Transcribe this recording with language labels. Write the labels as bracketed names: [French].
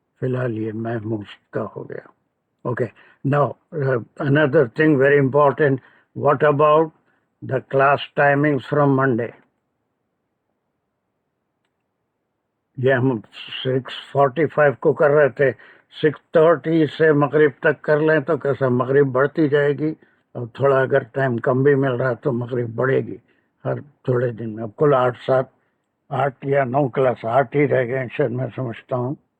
[Hindi] फिलहाल ये महमूज का हो गया। [English] Okay, now another thing very important, what about the class timings from Monday? [Hindi] ये हम 6:45 को कर रहे थे, 6:30 से मगरिब तक कर लें तो कैसा, मगरिब बढ़ती जाएगी, और थोड़ा अगर टाइम कम भी मिल रहा तो मगरिब बढ़ेगी हर थोड़े दिन में। अब कुल 8 या 9 क्लास, 8 ही रह गए शायद, मैं समझता हूँ।